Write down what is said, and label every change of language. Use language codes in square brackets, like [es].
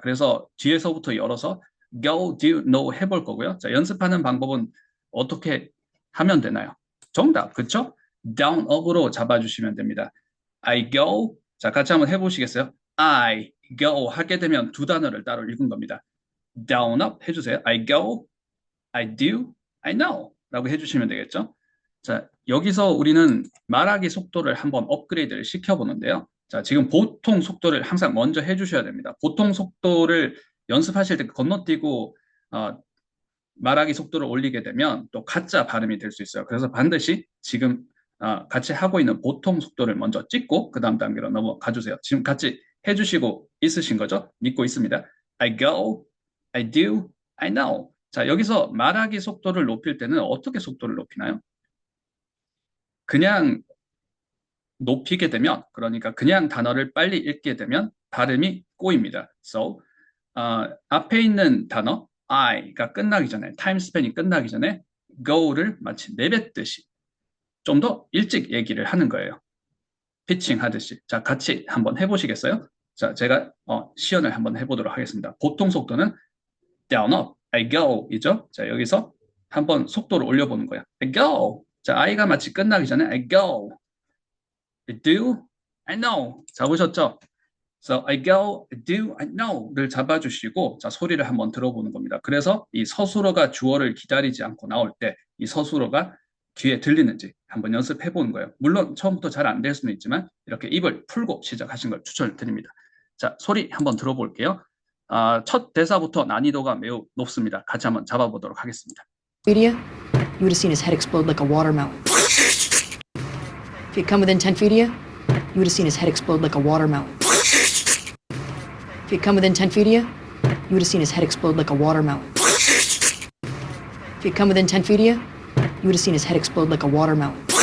[ko] 그래서 뒤에서부터 열어서 go, do, know 해볼 거고요. 자, 연습하는 방법은 어떻게 하면 되나요? 정답, 그쵸? down, up으로 잡아주시면 됩니다. [en] I go. [ko] 자, 같이 한번 해보시겠어요? [en] I go [ko] 하게 되면 두 단어를 따로 읽은 겁니다. [en] down, up [ko] 해주세요. [en] I go, I do, I know [ko] 라고 해주시면 되겠죠? 자, 여기서 우리는 말하기 속도를 한번 업그레이드를 시켜보는데요. 자, 지금 보통 속도를 항상 먼저 해주셔야 됩니다. 보통 속도를 연습하실 때 건너뛰고 말하기 속도를 올리게 되면 또 가짜 발음이 될 수 있어요. 그래서 반드시 지금 같이 하고 있는 보통 속도를 먼저 찍고 그 다음 단계로 넘어가 주세요. 지금 같이 해주시고 있으신 거죠? 믿고 있습니다. [en] I go, I do, I know. [ko] 자, 여기서 말하기 속도를 높일 때는 어떻게 속도를 높이나요? 그냥 높이게 되면, 그러니까 그냥 단어를 빨리 읽게 되면 발음이 꼬입니다. So, 앞에 있는 단어 I가 끝나기 전에, 타임 스팬이 끝나기 전에 go를 마치 내뱉듯이 좀 더 일찍 얘기를 하는 거예요. 피칭 하듯이. 자, 같이 한번 해보시겠어요? 자, 제가 시연을 한번 해보도록 하겠습니다. 보통 속도는 down, up, [en] I go [ko] 이죠? 자, 여기서 한번 속도를 올려보는 거예요. [en] I go. [ko] 자, I가 마치 끝나기 전에 [en] I go. I do, I know. 잡으셨죠? So I go, I do, I know를 [ko] 잡아주시고 자 소리를 한번 들어보는 겁니다. 그래서 이 서술어가 주어를 기다리지 않고 나올 때 이 서술어가 귀에 들리는지 한번 연습해 보는 거예요. 물론 처음부터 잘 안 될 수는 있지만 이렇게 입을 풀고 시작하신 걸 추천을 드립니다. 자 소리 한번 들어볼게요. 첫 대사부터 난이도가 매우 높습니다. 같이 한번 잡아보도록 하겠습니다. [en] Media, you would have seen his head explode like a watermelon. If you'd come within 10 feet of you, you would have seen his head explode like a watermelon. If you'd come within 10 feet of you, you would have seen his head explode like a watermelon. If you'd come within 10 feet of you, you would have seen his head explode like a watermelon.